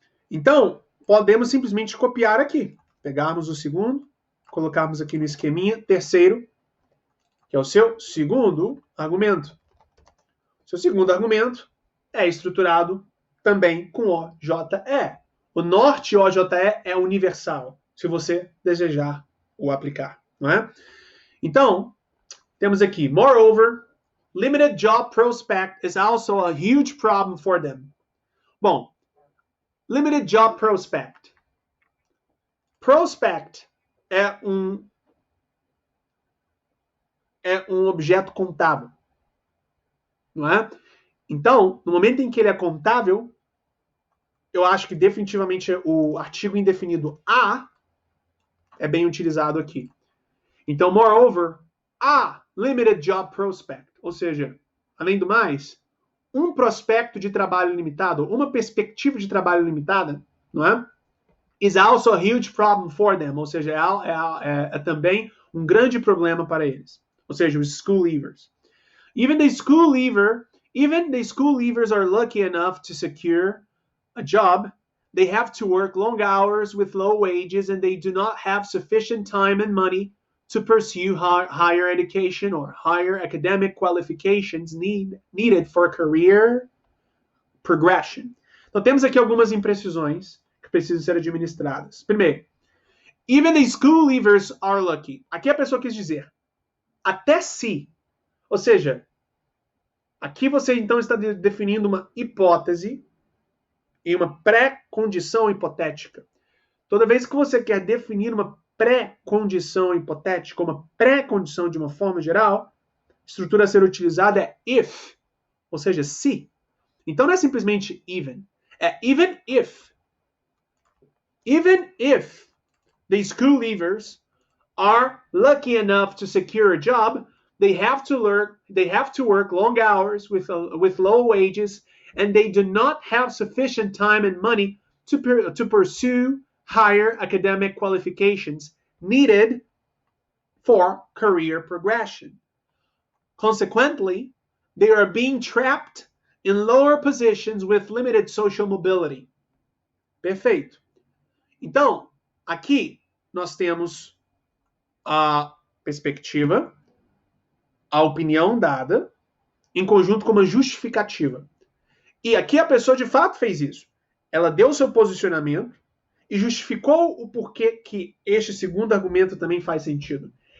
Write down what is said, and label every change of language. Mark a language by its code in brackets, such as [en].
[pt] Então, podemos simplesmente copiar aqui. Pegarmos o segundo, colocarmos aqui no esqueminha, terceiro, que é o seu segundo argumento. Seu segundo argumento é estruturado também com OJE. O norte OJE é universal, se você desejar o aplicar, não é? Então, temos aqui, [en] moreover, limited job prospect is also a huge problem for them. [pt] Bom, [en] limited job prospect. [pt] Prospect é um objeto contável, não é? Então, no momento em que ele é contável, eu acho que definitivamente o artigo indefinido a é bem utilizado aqui. Então, [en] moreover, a limited job prospect, [pt] ou seja, além do mais, um prospecto de trabalho limitado, uma perspectiva de trabalho limitada, não é? [en] Is also a huge problem for them, [pt] ou seja, é também um grande problema para eles. Ou seja, os [en] school leavers. Even the school leavers are lucky enough to secure a job. They have to work long hours with low wages, and they do not have sufficient time and money to pursue higher education or higher academic qualifications needed for career progression. [pt] Então, temos aqui algumas imprecisões que precisam ser administradas. Primeiro, [en] even the school leavers are lucky. [pt] Aqui a pessoa quis dizer, até se, ou seja, aqui você então está definindo uma hipótese e uma pré-condição hipotética. Toda vez que você quer definir uma pré-condição hipotética, uma pré-condição de uma forma geral, a estrutura a ser utilizada é if, ou seja, se. Então não é simplesmente even, é even if. [en] Even if the school leavers are lucky enough to secure a job, they have to work long hours with low wages, and they do not have sufficient time and money to pursue higher academic qualifications needed for career progression. Consequently, they are being trapped in lower positions with limited social mobility. [pt] Perfeito. Então, aqui nós temos a perspectiva, a opinião dada, em conjunto com uma justificativa. E aqui a pessoa de fato fez isso. Ela deu o seu posicionamento e justificou o porquê que este segundo argumento também faz sentido.